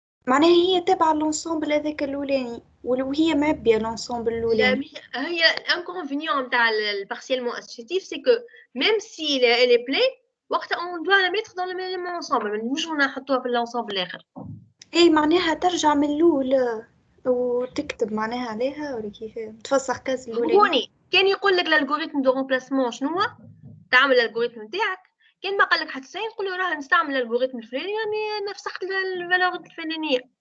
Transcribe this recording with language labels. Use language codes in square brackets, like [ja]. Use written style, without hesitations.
[ar] معناها هي تابعة لونسومبل هذاك الأولاني وهي معبية لونسومبل لا الأولاني. هي [fr] l'inconvénient [ar] نتاع [fr] partiellement associatif c'est que même si elle est pleine [ar] وقتها [fr] on doit la mettre dans le même ensemble [ar] ما نجموش نحطوها في الانسامبل الاخر. اي معناها ترجع من الأول وتكتب معناها عليها ولا كيف تفسخ كاس الأولاني. هوني كان يقول لك الالغوريثم دو رومبلاسمون شنو هو تعمل الالغوريثم نتاعك، كان ما قال لك حتى سين تقول له راه نستعمل الالغوريثم الفلاني يعني نفسخت الفالور الفلانيه.